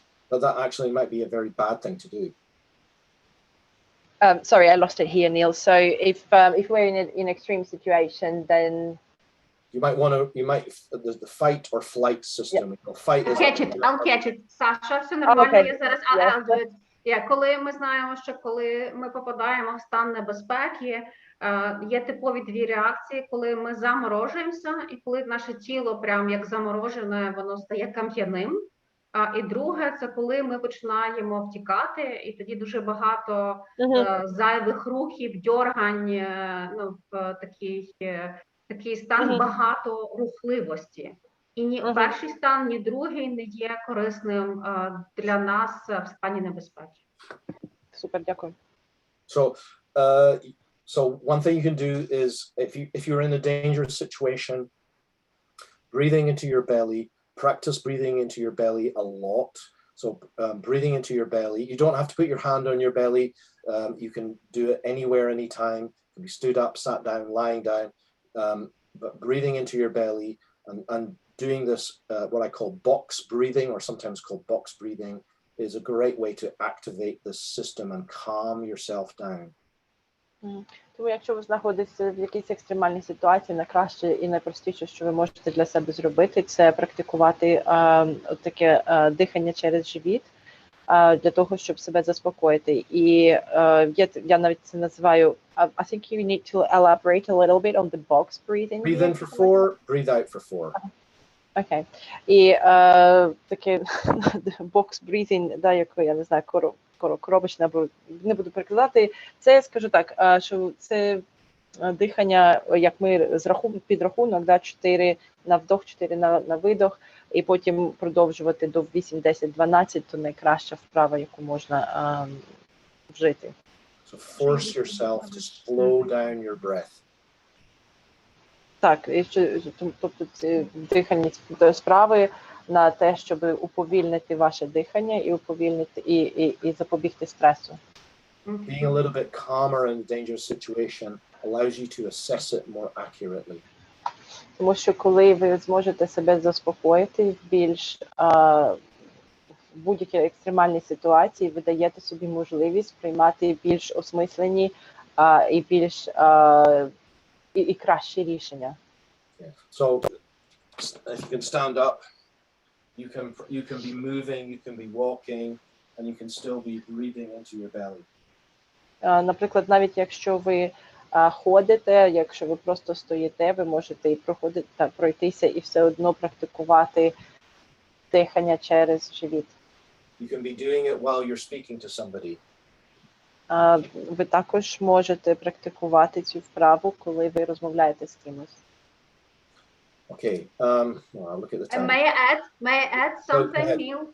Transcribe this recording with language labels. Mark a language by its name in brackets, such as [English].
[English] But that actually might be a very bad thing to do. Sorry, I lost it here, Neil. So if we're in an extreme situation, then you might the fight or flight system. Yeah. Fight is. I'll catch it. Саша, [Ukrainian] все нормально, [English] Okay. [Ukrainian] я зараз [English] I'll do it. [Ukrainian] Коли ми знаємо, що коли ми попадаємо в стан небезпеки, є типові дві реакції, коли ми заморожуємося, і коли наше тіло прям як заморожене, воно стає кам'яним. І друге, це коли ми починаємо втікати, і тоді дуже багато зайвих рухів, дьоргань, в такий стан багато рухливості. І ні перший стан, ні другий не є корисним для нас в стані небезпеки. Супер, дякую. [English] So one thing you can do is if you're in a dangerous situation, breathing into your belly. Practice breathing into your belly a lot. So breathing into your belly. You don't have to put your hand on your belly. You can do it anywhere, anytime. You can be stood up, sat down, lying down. But breathing into your belly and doing this, what I call box breathing, or sometimes called box breathing, is a great way to activate this system and calm yourself down. [Ukrainian] Тому якщо ви знаходитеся в якійсь екстремальній ситуації, найкраще і найпростіше, що ви можете для себе зробити, це практикувати таке дихання через живіт. для того, щоб себе заспокоїти. І я навіть це називаю [English] I think you need to elaborate a little bit on the box breathing. Breathe in for 4, breathe out for 4. [Ukrainian] Окей. І таке box breathing, да, як я не знаю, коробочне, або не буду перекладати. Це я скажу так, що це дихання, як ми підрахунок, да, 4 на вдох, 4 на видох, і потім продовжувати до 8, 10, 12, то найкраща вправа, яку можна вжити. [English] So force yourself to slow down your breath. [Ukrainian] Так, і тобто ці дихальні справи на те, щоб уповільнити ваше дихання і уповільнити і запобігти стресу. [English] Being a little bit calmer in a dangerous situation allows you to assess it more accurately. [Ukrainian] Тому що коли ви зможете себе заспокоїти в більш в будь-якій екстремальній ситуації, ви даєте собі можливість приймати більш осмислені і більш і кращі рішення. [English] Yeah. So if you can stand up, you can be moving, you can be walking, and you can still be breathing into your belly. [Ukrainian] Наприклад, навіть якщо ви ходите, якщо ви просто стоїте, ви можете і пройтися і все одно практикувати дихання через живіт. [English] You can be doing it while you're speaking to somebody. [Ukrainian] Ви також можете практикувати цю вправу, коли ви розмовляєте з кимось. [English] Okay. Well, look at the time. May I add something, Neil?